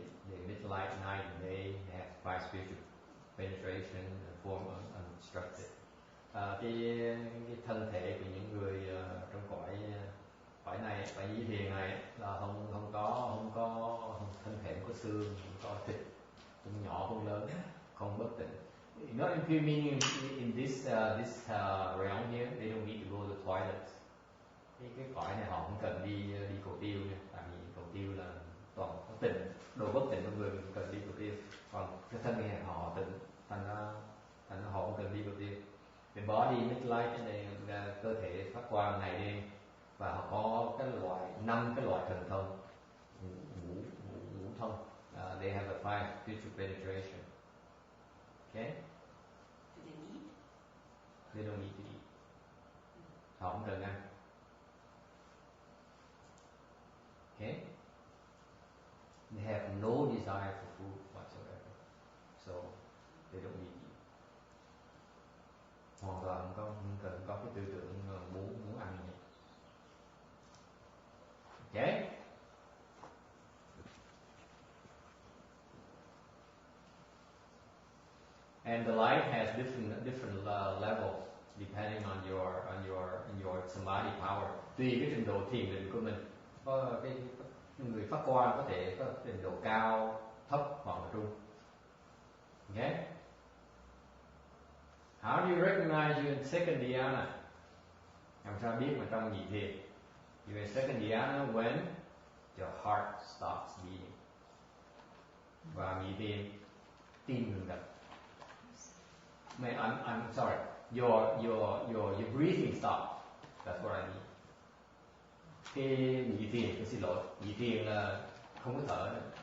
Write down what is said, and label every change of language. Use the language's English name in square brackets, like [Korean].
[English] The mid-light, night and day has 5 spiritual penetration and form unobstructed. [Vietnamese] Cái thân thể của những người trong cõi này, cõi nhĩ thiền này là không có thân thể, không có xương, không có thịt, không nhỏ không lớn, không bất tịnh. [English] Not impure meaning in this realm here, they don't need to go to the toilets. [Vietnamese] Cái cõi này họ không cần đi cầu tiêu nha, tại vì cầu tiêu là toàn có tịnh, đồ bất tịnh trong người mình cần đi cầu tiêu. Còn cái thân này họ tịnh, thành ra họ không cần đi cầu tiêu. [English] The body midlight [Vietnamese] này là cơ thể phát quang ngày đêm và họ có cái loại 5 cái loại thần thông ngũ thông. [English] They have a 5 spiritual penetration. Okay? Do they eat? They don't need to eat. [Vietnamese] Họ không cần ăn. [English] Okay? They have no desire for food whatsoever. So they don't need to eat. [Vietnamese] Hoàn toàn không cần có cái tư tưởng muốn ăn gì. [English] Okay? And the light has different levels depending on your samadhi power. [Vietnamese] Tùy cái trình độ thiền định của mình. Có cái người phát quang có thể có trình độ cao, thấp hoặc là trung. [English] Okay? How do you recognize you in second dhyana? [Vietnamese] Làm sao biết mà trong nhị thiền? [English] You're in second dhyana when your heart stops beating. [Vietnamese] Và nhị thiền tim ngừng đập. [English] I'm sorry. Your breathing stops. That's what I mean. [Vietnamese] Cái nhị thiền, tôi xin lỗi. Nhị thiền là không có thở nữa.